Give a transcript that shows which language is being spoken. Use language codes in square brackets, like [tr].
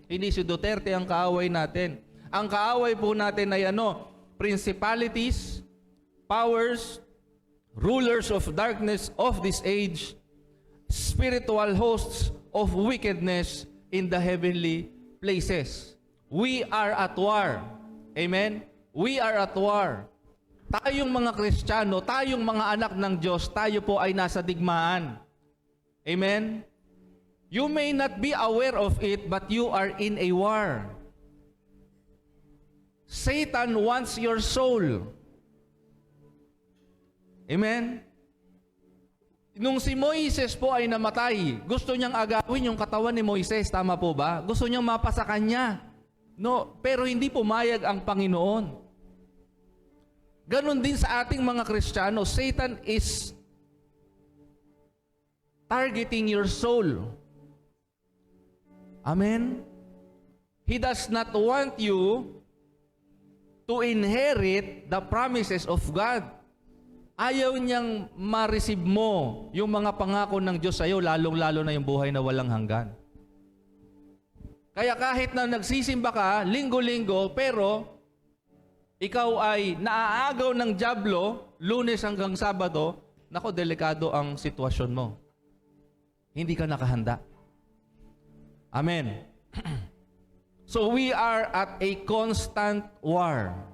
[tl] Hindi si Duterte ang kaaway natin. Ang kaaway po natin ay ano? [en] Principalities, powers, rulers of darkness of this age, spiritual hosts of wickedness in the heavenly places. We are at war. Amen? We are at war. [tl] Tayong mga Kristiyano, tayong mga anak ng Diyos, tayo po ay nasa digmaan. Amen? [en] You may not be aware of it, but you are in a war. Satan wants your soul. [tl] Amen? Nung si Moises po ay namatay, gusto niyang agawin yung katawan ni Moises, tama po ba? Gusto niyang mapasa kanya. No, pero hindi pumayag ang Panginoon. Ganon din sa ating mga Kristiyano, [en] Satan is targeting your soul. [tl] Amen? [en] He does not want you to inherit the promises of God. [tl] Ayaw niyang ma-receive mo yung mga pangako ng Diyos sa iyo, lalong-lalo na yung buhay na walang hanggan. Kaya kahit na nagsisimba ka, linggo-linggo, pero ikaw ay naaagaw ng dyablo, Lunes hanggang Sabado, nako, delikado ang sitwasyon mo. Hindi ka nakahanda. Amen. [en] So we are at a constant war.